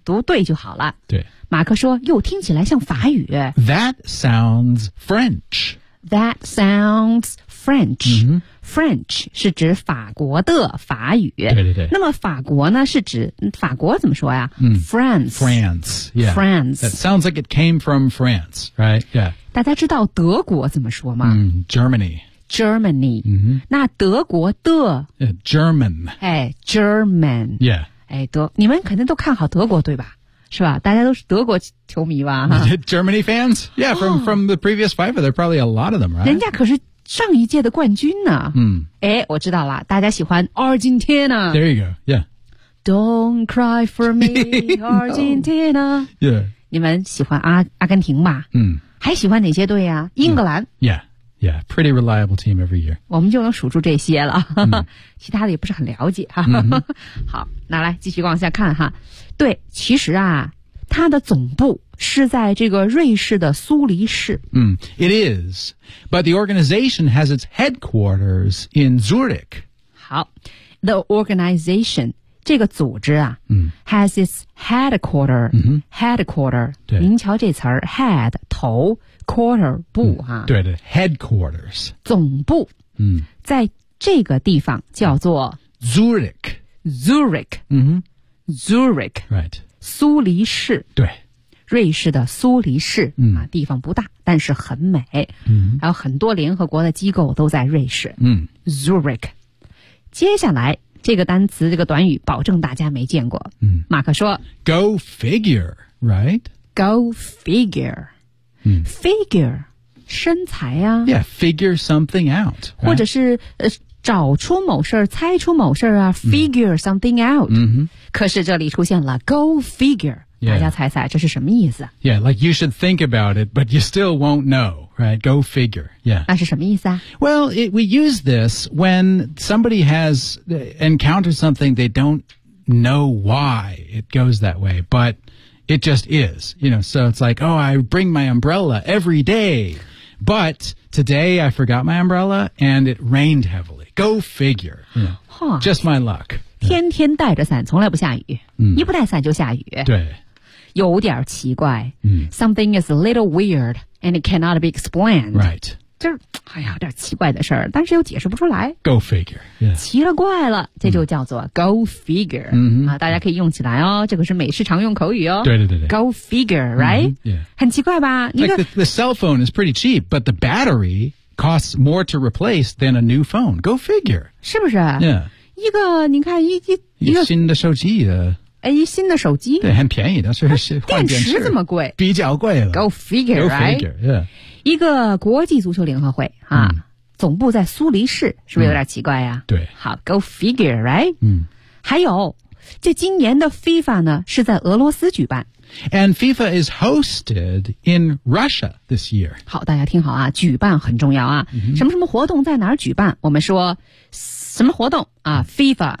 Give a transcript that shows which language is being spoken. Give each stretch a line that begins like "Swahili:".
Chinese: 读对就好了对马克说又听起来像法语
English: That sounds French That sounds French、 mm-hmm.
Chinese: French 是指法国的法语对对对那么法国呢是指法国怎么说呀、 mm.
English: France France yeah. France That sounds like it came from France Right Yeah
Chinese: 大家知道德国怎么说吗、
English: mm. Germany Germany、 mm-hmm.
Chinese: 那德国的、
English: German 哎 German Yeah
Chinese: 哎德你们肯定都看好德国对吧是吧大家都是德国球迷吧
English: Germany fans? Yeah, from the previous FIFA, there are probably a lot of them, right?
Chinese: 人家可是上一届的冠军呢。嗯。诶我知道了大家喜欢 Argentina。
English: There you go, yeah. Don't cry for me, Argentina. No. Yeah.
Chinese: 你们喜欢阿根廷吧嗯。还喜欢哪些队啊英格兰。
English: Yeah, yeah, pretty reliable team every year.
Chinese: 我们就能数住这些了。其他的也不是很了解。 Mm-hmm. 好拿来继续往下看哈。对其实啊它的总部是在这个瑞士的苏黎世。
English: 嗯、it is, but the organization has its headquarters in Zurich.
Chinese: 好
English: the organization,
Chinese: 这个组织啊、嗯、
English: has its headquarter,、嗯、 headquarter,
Chinese: 对您瞧这词儿 head, 头 quarter, 部啊、嗯、
English: 对的 headquarters,
Chinese: 总部、嗯、在这个地方叫做
English: Zurich, Zurich,、嗯 Zurich, right.
Chinese: 苏黎世对瑞士的苏黎世、嗯啊、地方不大但是很美、嗯、然后很多联合国的机构都在瑞士、嗯、 Zurich 接下来这个单词这个短语保证大家没见过、嗯、马克说
English: Go figure, right? Go figure、嗯、
Chinese: Figure, 身材啊
English: Yeah, figure something out、right?
Chinese: 或者是找出某事儿猜出某事儿啊
English: figure something out、 mm-hmm.
Chinese: 可是这里出现了
English: go figure、 yeah.
Chinese: 大家猜猜这是什么意思
English: Yeah, like you should think about it but you still won't know right? go figure Yeah.
Chinese: 那是什么意思啊
English: Well, we use this when somebody has encountered something they don't know why it goes that way but it just is you know, so it's like, oh, I bring my umbrella every dayBut today I forgot my umbrella and it rained heavily. Go figure. Yeah. Huh. Just my luck.
Chinese: 天天带着伞从来不下雨、嗯、一不带伞就下雨。对。有点奇怪、嗯。
English: Something is a little weird and it cannot be explained. Right.
Chinese: 就是哎呀有点奇怪的事儿但是又解释不出来。
English: Go figure.、Yeah.
Chinese: 奇了怪了这就叫做
English: go figure.、嗯
Chinese: 啊、大家可以用起来哦这个是美式常用口语哦。对对对对。
English: Go figure, right?、嗯 yeah.
Chinese: 很奇怪吧
English: Like the cell phone is pretty cheap, but the battery costs more to replace than a new phone. Go figure.
Chinese: 是不是
English: Yeah.
Chinese: 一个你看一个新的手机的。哎新的手机。对很便宜但是换电池这么贵。比较贵了。
English: Go figure, right? Go figure, yeah.
Chinese: 一个国际足球联合会啊、嗯、总部在苏黎世是不是有点奇怪呀、啊嗯、对。
English: 好 ,go figure, right? 嗯。
Chinese: 还有这今年的 FIFA 呢是在俄罗斯举办。
English: And FIFA is hosted in Russia this year.
Chinese: 好大家听好啊举办很重要啊、嗯。什么什么活动在哪儿举办我们说什么活动啊 ,FIFA、